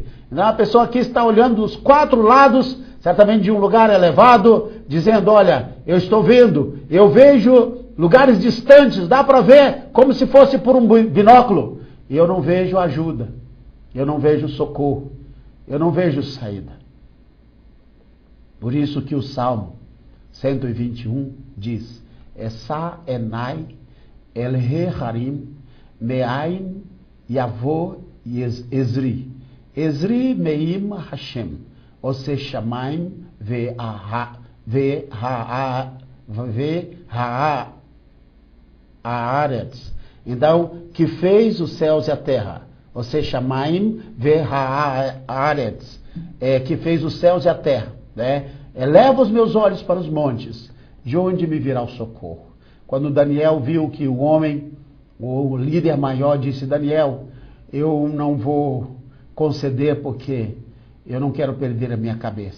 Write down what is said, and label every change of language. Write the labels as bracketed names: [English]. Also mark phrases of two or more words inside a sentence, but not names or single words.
[Portuguese] Então a pessoa aqui está olhando dos quatro lados, certamente de um lugar elevado, dizendo, olha, eu estou vendo, eu vejo lugares distantes, dá para ver como se fosse por um binóculo, e eu não vejo ajuda, eu não vejo socorro, eu não vejo saída. Por isso que o Salmo 121 diz, [Hebrew] אשא עיני אל ההרים מאין יבוא עזרי. עזרי מעם השם עושה שמים וארץ. [Portuguese] Então, que fez os céus e a terra. [Hebrew] עושה שמים וארץ. [Portuguese] Que fez os céus e a terra. Né? Eleva os meus olhos para os montes. De onde me virá o socorro? Quando Daniel viu que o líder maior disse, Daniel, eu não vou conceder porque eu não quero perder a minha cabeça.